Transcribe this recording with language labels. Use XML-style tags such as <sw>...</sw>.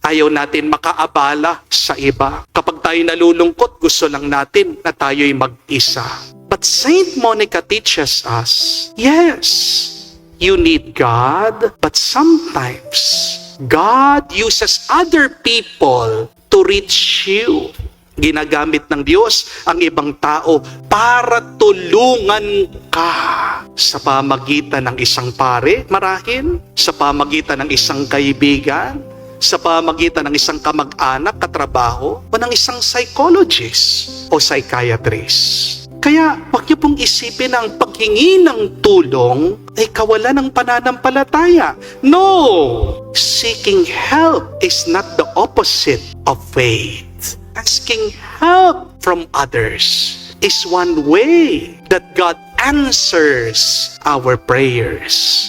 <tl>Ayaw natin makaabala sa iba. Kapag tayo nalulungkot, gusto lang natin na tayo'y mag-isa.</tl> <en>But Saint Monica teaches us, yes, you need God, but sometimes God uses other people to reach you.</en> <tl>Ginagamit ng Diyos ang ibang tao para tulungan ka sa pamagitan ng isang pare, marahil, sa pamagitan ng isang kaibigan, sa pamagitan ng isang kamag-anak, katrabaho, o ng isang psychologist o psychiatrist. Kaya huwag niyo pong isipin na ang paghingi ng tulong ay kawalan ng pananampalataya.</tl> <en>No! Seeking help is not the opposite of faith. Asking help from others is one way that God answers our prayers.</en>